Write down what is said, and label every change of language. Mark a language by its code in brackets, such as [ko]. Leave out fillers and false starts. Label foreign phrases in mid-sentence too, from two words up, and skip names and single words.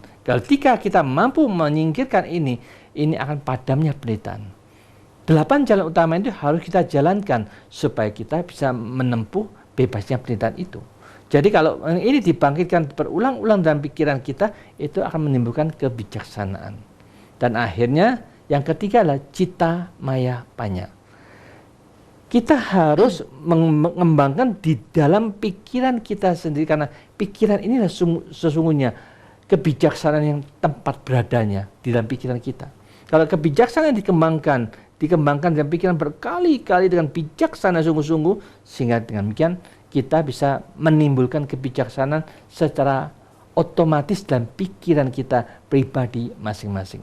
[id] Ketika kita mampu menyingkirkan ini akan padamnya penderitaan. 8 jalan utama itu harus kita jalankan supaya kita bisa menempuh bebasnya penderitaan itu. Jadi kalau ini dibangkitkan berulang-ulang dalam pikiran kita, itu akan menimbulkan kebijaksanaan. Dan akhirnya yang ketiga adalah [pi] citta maya panya. [id] Kita harus mengembangkan di dalam pikiran kita sendiri, karena pikiran inilah sesungguhnya kebijaksanaan yang tempat beradanya di dalam pikiran kita. Kalau kebijaksanaan dikembangkan dalam pikiran berkali-kali dengan bijaksana sungguh-sungguh, sehingga dengan demikian kita bisa menimbulkan kebijaksanaan secara otomatis dalam pikiran kita pribadi masing-masing.